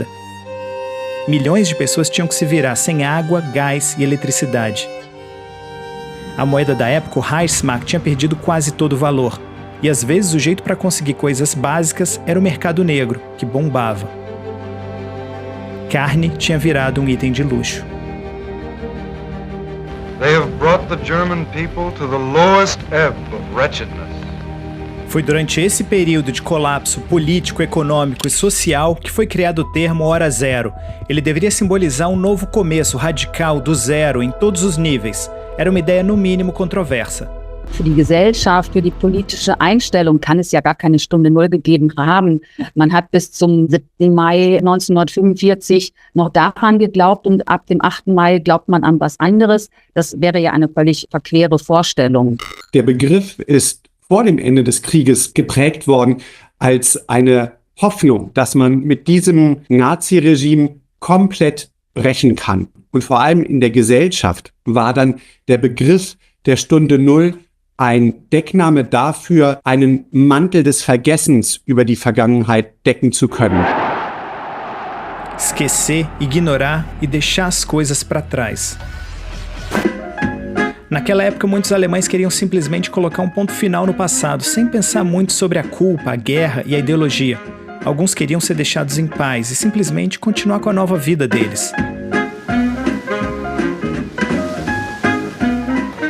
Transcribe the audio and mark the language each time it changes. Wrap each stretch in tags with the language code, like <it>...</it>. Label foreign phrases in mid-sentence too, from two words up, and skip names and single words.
<pt>Milhões de pessoas tinham que se virar sem água, gás e eletricidade. A moeda da época, o Reichsmark, tinha perdido quase todo o valor. E às vezes o jeito para conseguir coisas básicas era o mercado negro, que bombava. Carne tinha virado um item de luxo.</pt> <en>They have brought the German people to the lowest ebb of wretchedness.</en> <pt>Foi durante esse período de colapso político, econômico e social que foi criado o termo Hora Zero. Ele deveria simbolizar um novo começo radical do zero em todos os níveis. Era uma ideia no mínimo controversa.</pt> <de>Für die Gesellschaft, für die politische Einstellung kann es ja gar keine Stunde Null gegeben haben. Man hat bis zum 7. Mai 1945 noch daran geglaubt und ab dem 8. Mai glaubt man an was anderes. Das wäre ja eine völlig verquere Vorstellung. Der Begriff ist vor dem Ende des Krieges geprägt worden als eine Hoffnung, dass man mit diesem Naziregime komplett brechen kann. Und vor allem in der Gesellschaft war dann der Begriff der Stunde Null ein Deckname dafür, einen Mantel des Vergessens über die Vergangenheit decken zu können.</de> <pt>Esquecer, ignorar e deixar as coisas para trás. Naquela época, muitos alemães queriam simplesmente colocar um ponto final no passado, sem pensar muito sobre a culpa, a guerra e a ideologia. Alguns queriam ser deixados em paz e simplesmente continuar com a nova vida deles.</pt>